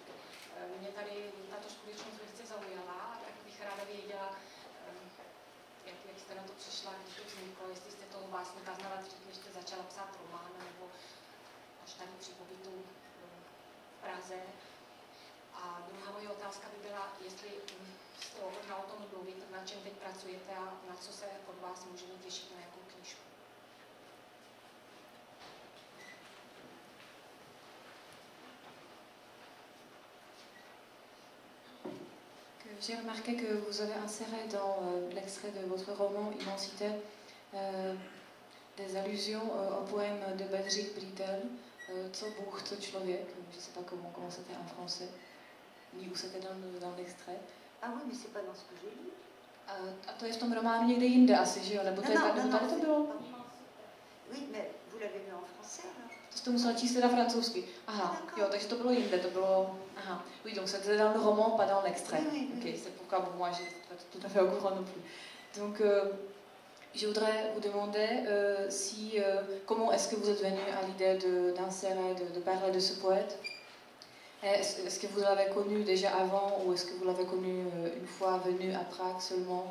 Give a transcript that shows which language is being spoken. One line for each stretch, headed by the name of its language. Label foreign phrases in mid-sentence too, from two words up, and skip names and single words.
Czech: Mě tady tato skutečnost velice zaujala, a tak bych ráda věděla, jak jste na to přišla, když to vzniklo, jestli jste toho básníka znala dřív, než jste začala psát román, nebo až tady při pobytu v Praze. A druhá moje otázka by byla, jestli jste ochotná o tom mluvit, na čem teď pracujete a na co se od vás můžeme těšit, na jakou knížku.
French: J'ai remarqué que vous avez inséré dans l'extrait de votre roman Immensité des allusions au poème de Bedřich Bridel,
Czech: Co Bůh, co člověk,
French: je ne sais pas comment c'était en français, ni où c'était dans l'extrait. Ah oui, mais c'est pas dans ce que j'ai lu.
Czech: A to je v tom románu někde jinde asi, že jo? Nebo to je tady to bylo?
French: Oui, mais vous l'avez lu en français alors?
Czech: To jste musela číst teda francouzsky. Aha, jo, takže to bylo jinde, to bylo...
French: Aha, oui, donc c'était dans le roman, pas dans l'extrait. Oui, ok, c'est pourquoi pour moi, je n'étais pas tout à fait au courant non plus. Donc, je voudrais vous demander comment est-ce que vous êtes venu à l'idée d'insérer, de parler de ce poète. Est-ce que vous l'avez connu déjà avant ou est-ce que vous l'avez connu une fois venu à Prague seulement?